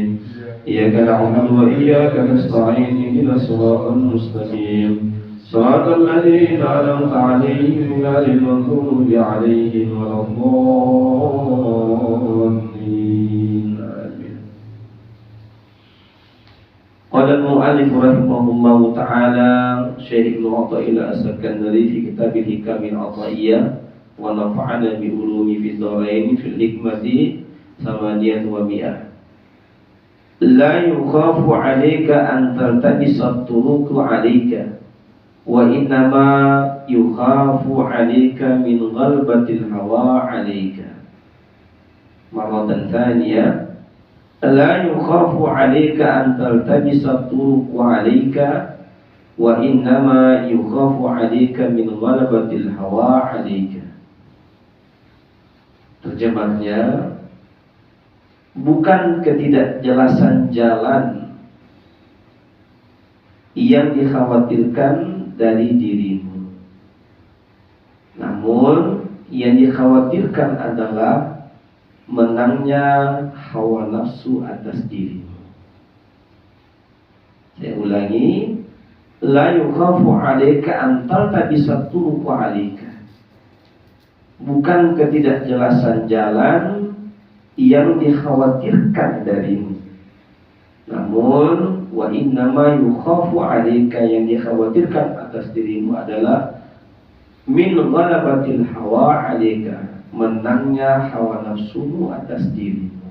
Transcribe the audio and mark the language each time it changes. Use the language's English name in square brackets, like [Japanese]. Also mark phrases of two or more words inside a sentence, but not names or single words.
[Arabic] إياك نعبد وإياك نستعين. اهدنا الصراط المستقيم. صراط الذين أنعمت عليهم غير المغضوب عليهم ولا الضالين. قال المؤلف رحمه الله تعالى, الشيخ ابن عطاء الله السكندري في كتاب حكم عطائية ونفعنا بعلومه في الدارين في الحكمة الثامنة والمئة. لا يخاف عليك أن تلتبس الطرق عليك وإنما يخاف عليك من غلبة الهوى عليك. مرة ثانية، لا يخاف عليك أن تلتبس طرق عليك وإنما يخاف عليك من غلبة الهوى عليك. [Indonesian] Terjemahnya, bukan ketidakjelasan jalan yang dikhawatirkan dari dirimu, namun yang dikhawatirkan adalah menangnya hawa nafsu atas dirimu. Saya ulangi, [Arabic] لا يخاف عليك أن تلتبس طرق عليك. [Indonesian] Bukan ketidakjelasan jalan yang dikhawatirkan darimu, namun [Arabic] وإنما يخاف عليك, [Indonesian] yang dikhawatirkan atas dirimu adalah [Arabic] من غلبة الهوى عليك, [Indonesian] menangnya hawa nafsumu atas dirimu.